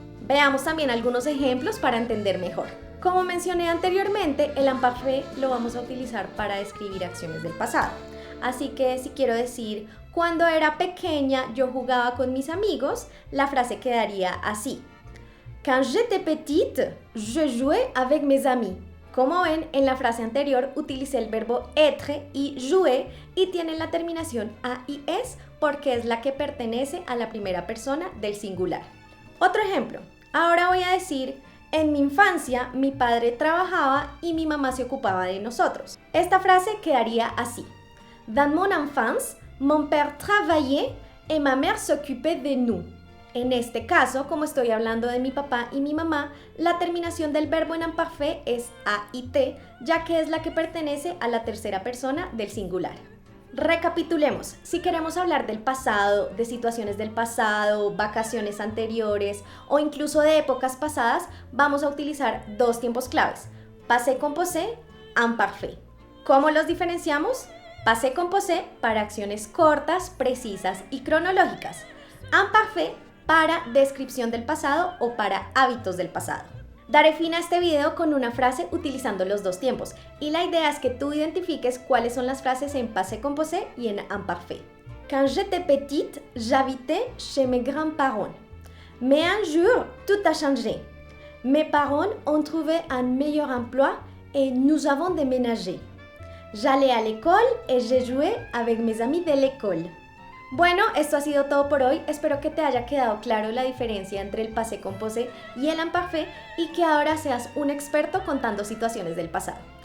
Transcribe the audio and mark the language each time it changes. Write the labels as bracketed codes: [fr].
[es] Veamos también algunos ejemplos para entender mejor. Como mencioné anteriormente, el imparfait lo vamos a utilizar para describir acciones del pasado. Así que si quiero decir, cuando era pequeña yo jugaba con mis amigos, la frase quedaría así. [fr] Quand j'étais petite, je jouais avec mes amis. [es] Como ven, en la frase anterior utilicé el verbo être y jouer y tienen la terminación AIS porque es la que pertenece a la primera persona del singular. Otro ejemplo, ahora voy a decir, en mi infancia mi padre trabajaba y mi mamá se ocupaba de nosotros. Esta frase quedaría así. [fr] Dans mon enfance, mon père travaillait et ma mère s'occupait de nous. [es] En este caso, como estoy hablando de mi papá y mi mamá, la terminación del verbo en imparfait es AIT, ya que es la que pertenece a la tercera persona del singular. Recapitulemos, si queremos hablar del pasado, de situaciones del pasado, vacaciones anteriores o incluso de épocas pasadas, vamos a utilizar dos tiempos claves, passé composé, imparfait. ¿Cómo los diferenciamos? Passé composé para acciones cortas, precisas y cronológicas. Imparfait para descripción del pasado o para hábitos del pasado. Daré fin a este video con una frase utilizando los dos tiempos y la idea es que tú identifiques cuáles son las frases en passé composé y en imparfait. [fr] Quand j'étais petite, j'habitais chez mes grands-parents. Mais un jour, tout a changé. Mes parents ont trouvé un meilleur emploi et nous avons déménagé. J'allais à l'école et j'ai joué avec mes amis de l'école. [es] Bueno, esto ha sido todo por hoy. Espero que te haya quedado claro la diferencia entre el passé composé y el imparfait y que ahora seas un experto contando situaciones del pasado.